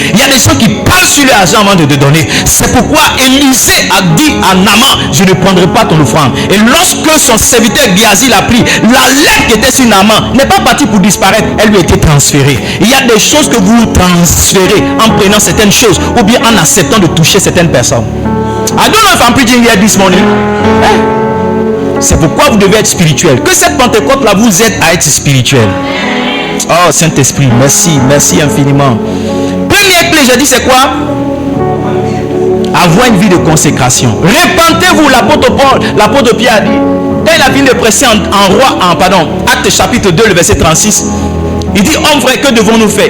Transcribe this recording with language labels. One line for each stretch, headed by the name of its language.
French: Il y a des gens qui parlent sur l'argent avant de te donner. C'est pourquoi Élisée a dit à Naaman, je ne prendrai pas ton offrande. Et lorsque son serviteur Géasi l'a pris, la lettre qui était sur Naaman n'est pas partie pour disparaître, elle lui a été transférée. Il y a des choses que vous transférez en prenant certaines choses ou bien en acceptant de toucher certaines personnes.
English: I don't know if I'm preaching here this morning.
French: C'est pourquoi vous devez être spirituel. Que cette Pentecôte-là vous aide à être spirituel. Oh Saint-Esprit, merci, merci infiniment. Première clé, j'ai dit c'est quoi? Avoir une vie de consécration. Répentez-vous, l'apôtre Pierre a dit, quand il a fini de presser Actes chapitre 2, le verset 36, il dit, homme vrai, que devons-nous faire?